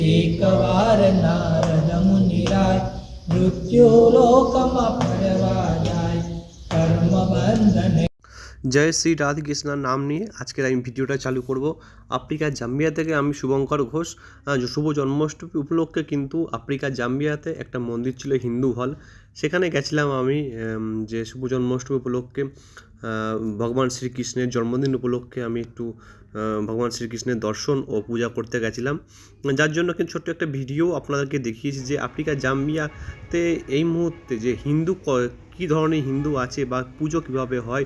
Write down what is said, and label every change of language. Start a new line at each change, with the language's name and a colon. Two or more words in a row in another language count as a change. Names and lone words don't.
Gujarati: એકવાર નારદ મુનિરાય મૃત્યુલોકમાં ફરવા જાય કર્મ બંધને।
Bangla: জয় শ্রী রাধে কৃষ্ণার নাম নিয়ে আজকের আমি ভিডিওটা চালু করব। আফ্রিকার জাম্বিয়া থেকে আমি শুভঙ্কর ঘোষ। শুভ জন্মাষ্টমী উপলক্ষে কিন্তু আফ্রিকার জাম্বিয়াতে একটা মন্দির ছিল হিন্দু হল, সেখানে গেছিলাম আমি। যে শুভ জন্মাষ্টমী উপলক্ষে ভগবান শ্রীকৃষ্ণের জন্মদিন উপলক্ষে আমি একটু ভগবান শ্রীকৃষ্ণের দর্শন ও পূজা করতে গেছিলাম, যার জন্য কিন্তু ছোট্ট একটা ভিডিও আপনাদেরকে দেখিয়েছি যে আফ্রিকার জাম্বিয়াতে এই মুহূর্তে যে হিন্দু কী ধরনের হিন্দু আছে বা পুজো কীভাবে হয়।